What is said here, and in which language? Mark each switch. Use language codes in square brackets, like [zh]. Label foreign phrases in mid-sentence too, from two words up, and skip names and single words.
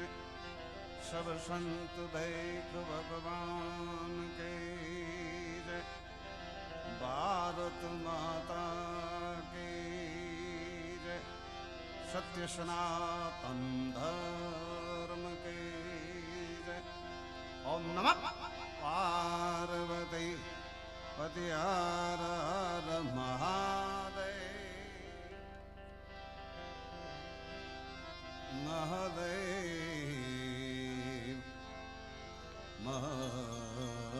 [hi] सब संत देख भगवान के जय। भारत माता के जय। सत्य सनातन धर्म के जय। ओम नमः पार्वती पति हर हर महादेव महादेव महादेव